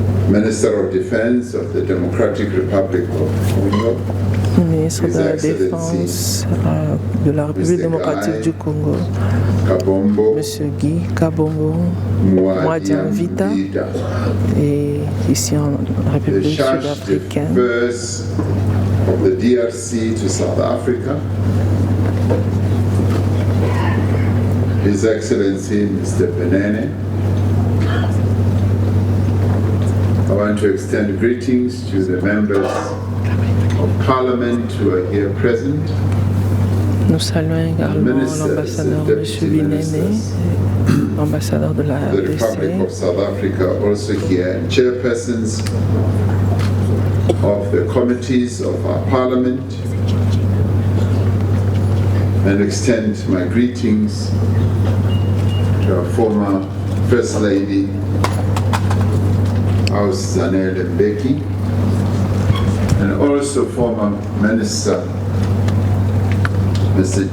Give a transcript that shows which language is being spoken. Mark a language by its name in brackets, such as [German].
[English] Minister of Defense of the Democratic Republic of Congo, [French] le ministre de la Défense de la République démocratique du Congo, M. Guy Kabombo Mwadian Vita, et ici en République sud-africaine, [English] of the DRC to South Africa, His Excellency Mr. Benene. I want to extend greetings to the members of Parliament who are here present. [French] Nous saluons également l'ambassadeur M. Binene, l'ambassadeur de la [English] the Republic of South Africa also here, and chairpersons of the committees of our Parliament, and extend my greetings to our former First Lady, House Zanele Mbeki, and also former Minister, Mr.